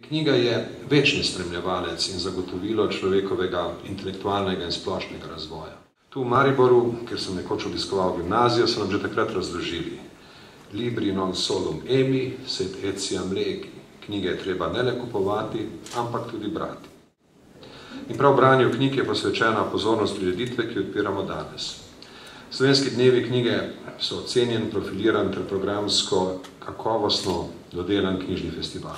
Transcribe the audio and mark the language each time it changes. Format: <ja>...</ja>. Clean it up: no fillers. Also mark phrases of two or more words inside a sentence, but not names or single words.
<sl>Knjiga je večni spremljevalec in zagotovilo človekovega intelektualnega in splošnega razvoja. Tu v Mariboru, kjer sem nekoč obiskoval gimnazijo, so nam že takrat razložili:</sl> <la>Libri non solum emi, sed etiam legi.</la> <sl>Knjige je treba ne le kupovati, ampak tudi brati. In prav branju knjig je posvečena pozornost prireditve, ki jo odpiramo danes. Slovenski dnevi knjige so ocenjen, profiliran ter programsko kakovostno dodelan knjižni festival.</sl>